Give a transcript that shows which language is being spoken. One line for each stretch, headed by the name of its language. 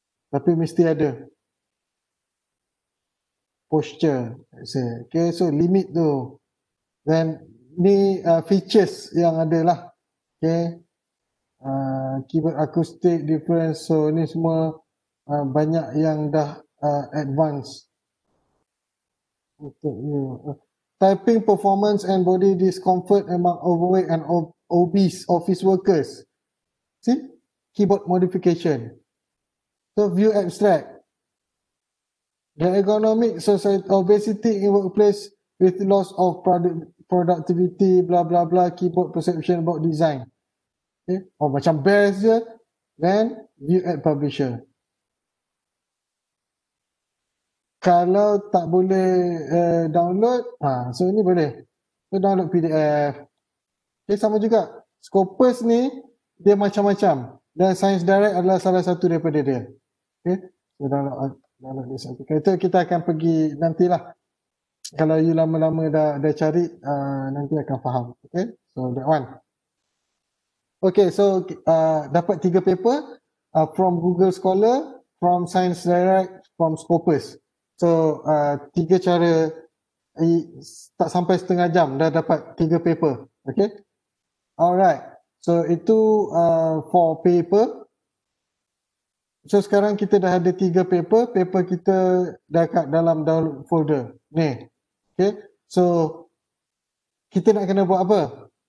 Malay: Tapi mesti ada posture.
English: Okay, so limit tu.
Malay: Then ni features yang ada lah.
English: Okay, keyboard acoustic difference.
Malay: So ni semua banyak yang dah advance untuk you.
English: Typing performance and body discomfort among overweight and obese office workers. See, keyboard modification. So view abstract. The ergonomic society, obesity in workplace with loss of productivity, blah blah blah, keyboard perception about design. Okay, oh
Malay: macam best je.
English: Then view at publisher.
Malay: Kalau tak boleh download, so ni boleh.
English: So download PDF.
Malay: Okay, sama juga. Scopus ni dia macam-macam. Dan Science Direct adalah salah satu daripada dia. Okay, so download dia satu. Itu kita akan pergi nantilah. Kalau you lama-lama dah cari, nanti akan faham.
English: Okay, so that one. Okay, so dapat 3 paper from Google Scholar, from Science Direct, from Scopus.
Malay: So 3 cara, tak sampai setengah jam dah dapat 3 paper.
English: Okay, alright. So itu for paper.
Malay: So sekarang kita dah ada 3 paper. Paper kita dah kat dalam download folder ni. Okay, so kita nak kena buat apa?